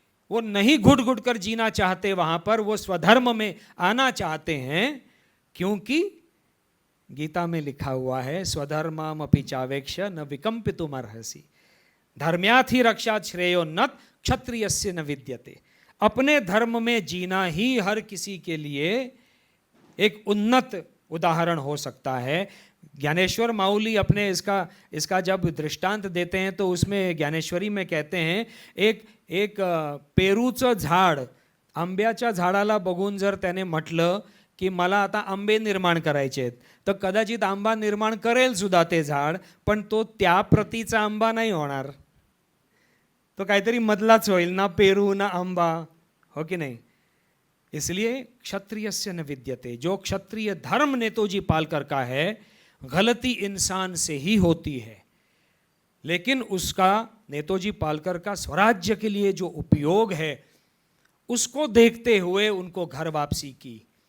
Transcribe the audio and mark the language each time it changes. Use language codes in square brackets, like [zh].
[hi] वो नहीं घुट घुट कर जीना चाहते वहां पर, वो स्वधर्म में आना चाहते हैं, क्योंकि गीता में लिखा हुआ है [sa] स्वधर्मम अपि चावेक्ष न विकंपितुम अर्हसि धर्म्याथि रक्षा श्रेयो नत क्षत्रियस्य न विद्यते। [hi] अपने धर्म में जीना ही हर किसी के लिए एक उन्नत उदाहरण हो सकता है। ज्ञानेश्वर माऊली अपने इसका जब दृष्टांत देते हैं तो उसमें ज्ञानेश्वरी में कहते हैं, [mr] एक पेरूचं झाड, आंब्याच्या झाडाला बघून जर त्याने म्हटलं की मला आता आंबे निर्माण करायचे आहेत, तर कदाचित आंबा निर्माण करेल सुद्धा ते झाड, पण तो त्या प्रतीचा आंबा नाही होणार, तो काहीतरी मधलाच होईल, ना पेरू ना आंबा, [hi] हो कि नहीं। इसलिए [sa] क्षत्रियस्य न विद्यते, [hi] जो क्षत्रिय धर्म नेतोजी पालकर का है, गलती इंसान से ही होती है, लेकिन उसका नेतोजी पालकर का स्वराज्य के लिए जो उपयोग है उसको देखते हुए उनको घर वापसी की।